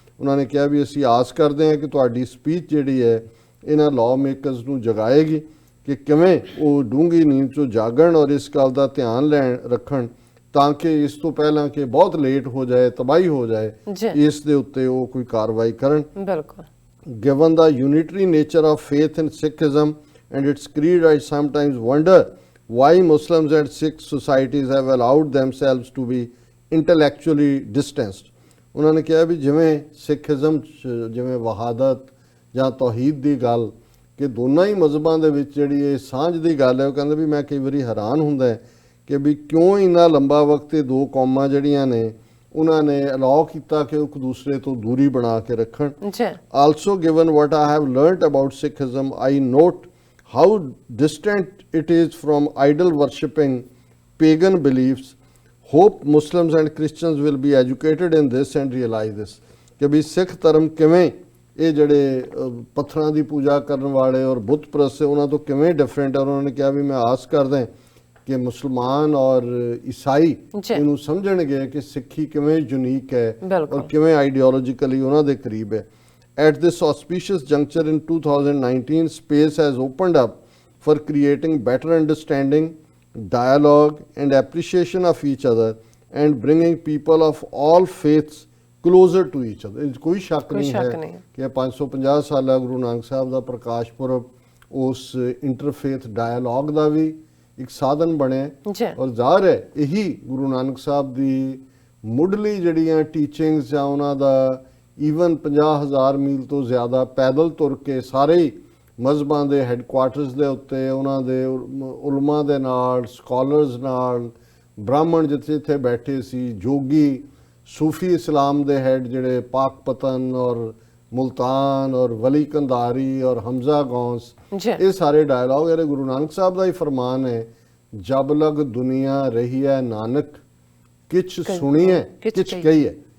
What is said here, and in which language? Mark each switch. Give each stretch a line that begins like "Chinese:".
Punjabi: ਉਹਨਾਂ ਨੇ ਕਿਹਾ ਵੀ ਅਸੀਂ ਆਸ ਕਰਦੇ ਹਾਂ ਕਿ ਤੁਹਾਡੀ ਸਪੀਚ ਜਿਹੜੀ ਹੈ ਇਹਨਾਂ ਲਾਅ ਮੇਕਰਸ ਨੂੰ ਜਗਾਏਗੀ ਕਿ ਕਿਵੇਂ ਉਹ ਡੂੰਘੀ ਨੀਂਦ 'ਚੋਂ ਜਾਗਣ ਔਰ ਇਸ ਗੱਲ ਦਾ ਧਿਆਨ ਰੱਖਣ ਤਾਂ ਕਿ ਇਸ ਤੋਂ ਪਹਿਲਾਂ ਕਿ ਬਹੁਤ ਲੇਟ ਹੋ ਜਾਏ, ਤਬਾਹੀ ਹੋ ਜਾਏ, ਇਸ ਦੇ ਉੱਤੇ ਉਹ ਕੋਈ ਕਾਰਵਾਈ ਕਰਨ। ਬਿਲਕੁਲ।
English: Given the unitary nature of faith in Sikhism and its creed, I sometimes wonder why Muslims and Sikh societies have allowed themselves to be intellectually distanced.
Punjabi: ਉਹਨਾਂ ਨੇ ਕਿਹਾ ਵੀ ਜਿਵੇਂ ਸਿੱਖਿਜ਼ਮ ਜਿਵੇਂ ਵਹਾਦਤ ਜਾਂ ਤੌਹੀਦ ਦੀ ਗੱਲ ਕਿ ਦੋਨਾਂ ਹੀ ਮਜ਼ਹਬਾਂ ਦੇ ਵਿੱਚ ਜਿਹੜੀ ਇਹ ਸਾਂਝ ਦੀ ਗੱਲ ਹੈ, ਉਹ ਕਹਿੰਦੇ ਵੀ ਮੈਂ ਕਈ ਵਾਰੀ ਹੈਰਾਨ ਹੁੰਦਾ ਹੈ ਕਿ ਵੀ ਕਿਉਂ ਇੰਨਾ ਲੰਬਾ ਵਕਤ ਇਹ ਦੋ ਕੌਮਾਂ ਜਿਹੜੀਆਂ ਨੇ ਉਹਨਾਂ ਨੇ ਅਲਾਉ ਕੀਤਾ ਕਿ ਉਹ ਇੱਕ ਦੂਸਰੇ ਤੋਂ ਦੂਰੀ ਬਣਾ ਕੇ ਰੱਖਣ।
English: Also, given what I have learnt about Sikhism, I note how distant it is from idol worshipping pagan beliefs. Hope Muslims and Christians will be educated in this and realize this.
Punjabi: ਕਿ ਵੀ ਸਿੱਖ ਧਰਮ ਕਿਵੇਂ ਇਹ ਜਿਹੜੇ ਪੱਥਰਾਂ ਦੀ ਪੂਜਾ ਕਰਨ ਵਾਲੇ ਔਰ ਬੁੱਤ ਪ੍ਰਸਤ ਉਹਨਾਂ ਤੋਂ ਕਿਵੇਂ ਡਿਫਰੈਂਟ ਹੈ। ਉਹਨਾਂ ਨੇ ਕਿਹਾ ਵੀ ਮੈਂ ਆਸ ਕਰਦਾ ਕਿ ਮੁਸਲਮਾਨ ਔਰ ਈਸਾਈ ਇਹਨੂੰ ਸਮਝਣਗੇ ਕਿ ਸਿੱਖੀ ਕਿਵੇਂ ਯੂਨੀਕ ਹੈ ਔਰ ਕਿਵੇਂ ਆਈਡੀਓਲੋਜੀਕਲੀ ਉਹਨਾਂ ਦੇ ਕਰੀਬ ਹੈ।
English: At this auspicious juncture in 2019, space has opened up for creating better understanding, dialogue and appreciation of each other and bringing people of all faiths closer to each other.
Punjabi: ਕੋਈ ਸ਼ੱਕ ਨਹੀਂ ਹੈ ਕਿ 550 ਸਾਲਾ ਗੁਰੂ ਨਾਨਕ ਸਾਹਿਬ ਦਾ ਪ੍ਰਕਾਸ਼ ਪੁਰਬ ਉਸ ਇੰਟਰਫੇਥ ਡਾਇਲੋਗ ਦਾ ਵੀ ਇੱਕ ਸਾਧਨ ਬਣਿਆ ਔਰ ਜ਼ਾਹਰ ਹੈ ਇਹੀ ਗੁਰੂ ਨਾਨਕ ਸਾਹਿਬ ਦੀ ਮੁੱਢਲੀ ਜਿਹੜੀਆਂ ਟੀਚਿੰਗਸ ਜਾਂ ਉਹਨਾਂ ਦਾ ਈਵਨ 50,000 ਮੀਲ ਤੋਂ ਜ਼ਿਆਦਾ ਪੈਦਲ ਤੁਰ ਕੇ ਸਾਰੇ ਹੀ ਮਜ਼ਹਬਾਂ ਦੇ ਹੈੱਡਕੁਆਰਟਰਸ ਦੇ ਉੱਤੇ ਉਹਨਾਂ ਦੇ ਉਲਮਾ ਦੇ ਨਾਲ, ਸਕਾਲਰਸ ਨਾਲ, ਬ੍ਰਾਹਮਣ ਜਿੱਥੇ ਬੈਠੇ ਸੀ, ਜੋਗੀ, ਸੂਫੀ ਇਸਲਾਮ ਦੇ ਹੈਡ ਜਿਹੜੇ ਪਾਕ ਪਤਨ ਔਰ ਮੁਲਤਾਨ ਔਰ ਵਲੀ ਕੰਧਾਰੀ ਔਰ ਹਮਜ਼ਾ ਗੌਸ, ਇਹ ਸਾਰੇ ਡਾਇਲੌਗ ਜਿਹੜੇ ਗੁਰੂ ਨਾਨਕ ਸਾਹਿਬ ਦਾ ਹੀ ਫਰਮਾਨ ਹੈ, ਜਬ ਲਗ ਦੁਨੀਆ ਰਹੀ ਹੈ ਨਾਨਕ ਕਿਛ ਸੁਣੀ ਹੈ ਕਿਛ ਕਹੀ ਹੈ।